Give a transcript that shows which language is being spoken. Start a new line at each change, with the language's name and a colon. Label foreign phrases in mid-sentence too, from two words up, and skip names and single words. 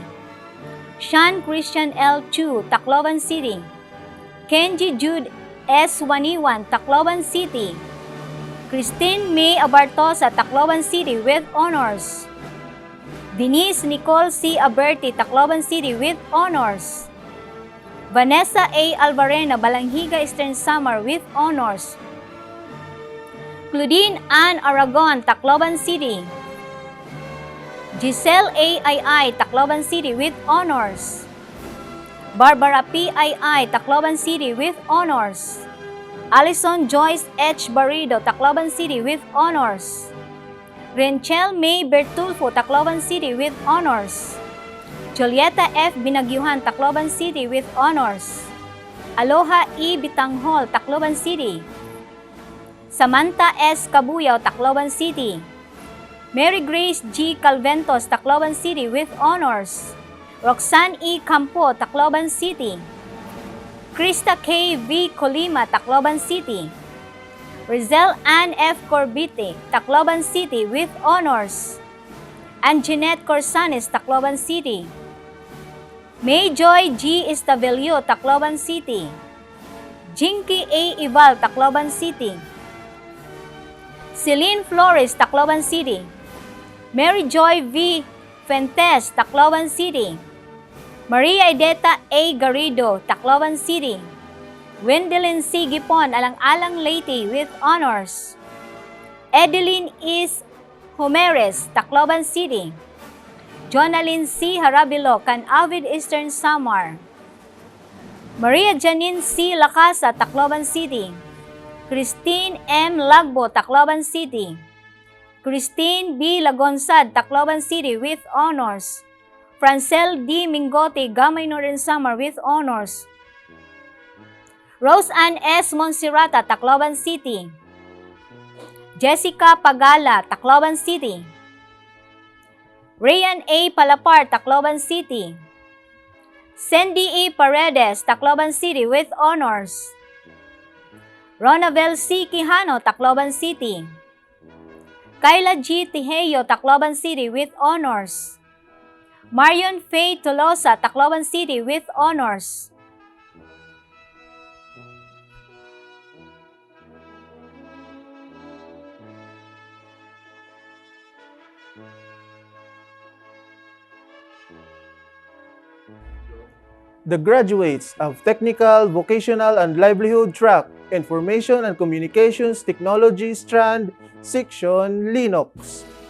English: Sean Christian L. Chu, Tacloban City. Kenji Jude S. Waniwan, Tacloban City. Christine May Abartosa, Tacloban City with honors. Denise Nicole C. Aberti, Tacloban City with honors. Vanessa A. Alvarena, Balanghiga, Eastern Samar with honors. Claudine Ann Aragon, Tacloban City. Giselle A. II, Tacloban City with honors. Barbara P. II, Tacloban City with honors. Alison Joyce H. Barrido, Tacloban City with honors. Renchel May Bertulfo, Tacloban City with honors. Julieta F. Binagyuhan, Tacloban City with honors. Aloha E. Bitanghol, Tacloban City. Samantha S. Cabuyaw, Tacloban City. Mary Grace G. Calventos, Tacloban City with honors. Roxanne E. Campo, Tacloban City. Krista K. V. Colima, Tacloban City. Rizel Ann F. Corbite, Tacloban City with honors. And Jeanette Corsanes, Tacloban City. May Joy G. Estavelio, Tacloban City. Jinky A. Ival, Tacloban City. Celine Flores, Tacloban City. Mary Joy V. Fentes, Tacloban City. Maria Ideta A. Garrido, Tacloban City. Wendelin C. Gipon, Alang-Alang Leyte with honors. Edeline is Homeres, Tacloban City. Jonalyn C. Harabilo, Canavid, Eastern Samar. Maria Janine C. Lacasa, Tacloban City. Christine M. Lagbo, Tacloban City. Christine B. Lagonsad, Tacloban City with honors. Francel D. Mingote, Gamay Northern Samar with honors. Rose Ann S. Monsirata, Tacloban City. Jessica Pagala, Tacloban City. Rayan A. Palapar, Tacloban City. Sandy E. Paredes, Tacloban City with honors. Ronavel C. Quijano, Tacloban City. Kayla G. Tijeyo, Tacloban City with honors. Marion Faye Tolosa, Tacloban City with honors. The graduates of Technical, Vocational, and Livelihood Track, Information and Communications Technology Strand, Section Linux.